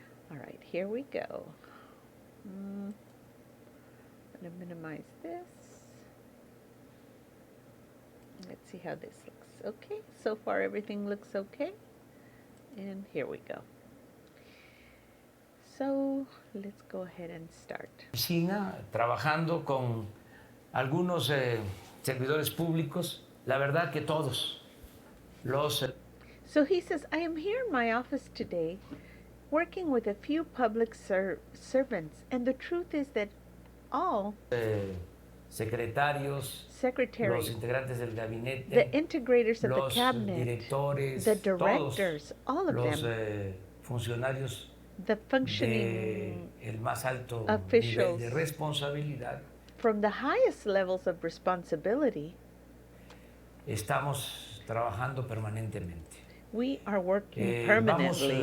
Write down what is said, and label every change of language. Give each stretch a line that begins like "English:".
English: All right, here we go. I'm going to minimize this. Let's see how this looks. Okay, so far everything looks okay. And here we go. So let's go ahead and start.
Spanish: Trabajando con algunos servidores públicos, la verdad que todos los...
English: So he says, I am here in my office today working with a few public servants, and the truth is that all
Spanish: secretarios,
English: secretaries,
Spanish: los integrantes del gabinete,
English: the integrators of
Spanish: los
English: the cabinet,
Spanish: directores,
English: the directors, all of
Spanish: los
English: them,
Spanish: funcionarios
English: the functioning
Spanish: el más alto
English: officials
Spanish: nivel de responsabilidad,
English: from the highest levels of responsibility,
Spanish: estamos trabajando permanentemente.
English: We are working permanently.